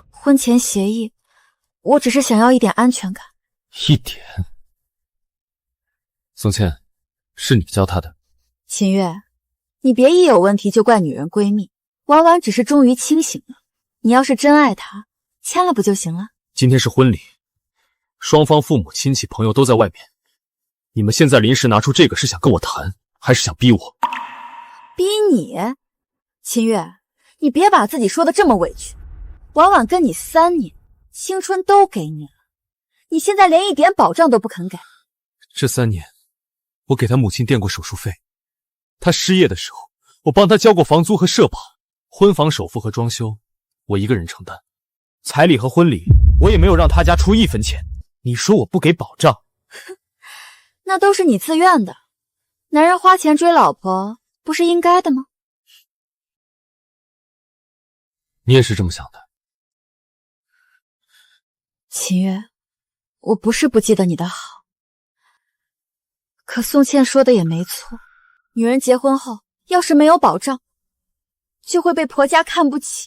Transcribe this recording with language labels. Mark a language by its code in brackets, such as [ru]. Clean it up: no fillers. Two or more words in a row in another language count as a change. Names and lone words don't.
[zh] 婚前協議，我只是想要一點安全感。一點？宋茜，是你教他的。秦月，你別一有問題就怪女人閨蜜，婉婉只是終於清醒了。你要是真愛她，簽了不就行了？今天是婚禮，雙方父母親戚朋友都在外面，你們現在臨時拿出這個是想跟我談，還是想逼我？逼你？秦月，你別把自己說的這麼委屈。婉婉跟你3年，青春都給你了，你現在連一點保障都不肯給。這3年，我給他母親墊過手術費，他失業的時候，我幫他交過房租和社保，婚房首付和裝修，我一個人承擔。彩禮和婚禮，我也沒有讓他家出1分錢。你說我不給保障？那都是你自願的，男人花錢追老婆，不是應該的嗎？你也是這麼想的？秦月，我不是不記得你的好，可宋茜說的也沒錯，女人結婚後要是沒有保障，就會被婆家看不起。